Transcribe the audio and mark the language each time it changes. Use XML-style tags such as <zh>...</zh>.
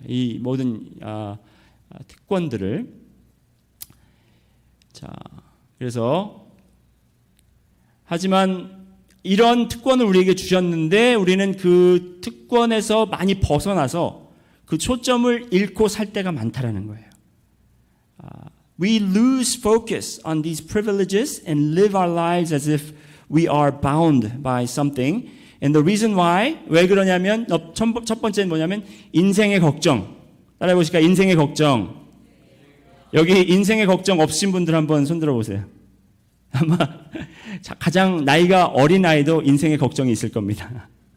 <ko>이 모든 특권들을. 그래서 하지만 이런 특권을 우리에게 주셨는데 우리는 그 특권에서 많이 벗어나서 그 초점을 잃고 살 때가 많다라는 거예요.</ko> <en>We lose focus on these privileges and live our lives as if we are bound by something. And the reason why,</en> <ko>왜 그러냐면 첫 번째는 뭐냐면 인생의 걱정. 따라해 보실까? 인생의 걱정. 여기 인생의 걱정 없으신 분들 한번 손들어 보세요. 아마 가장 나이가 어린 아이도 인생의 걱정이 있을 겁니다.</ko>